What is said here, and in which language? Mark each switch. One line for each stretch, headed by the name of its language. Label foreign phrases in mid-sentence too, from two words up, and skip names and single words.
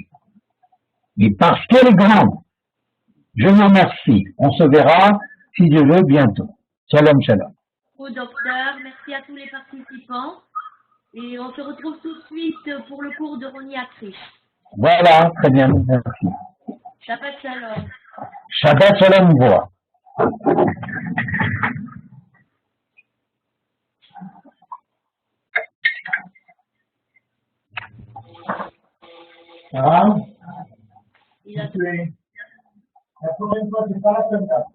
French: Et parce qu'elle est grande, je vous remercie. On se verra, si Dieu veut, bientôt.
Hebrew: שלום, שלום.
French: Au docteur, merci à tous les participants. Et on se retrouve tout de suite pour le cours de Roni Akrish. Voilà, très bien, merci.
Hebrew: שבת שלום. שבת שלום,
French: voix. Ça va? Il a La prochaine fois, c'est pas la semaine là.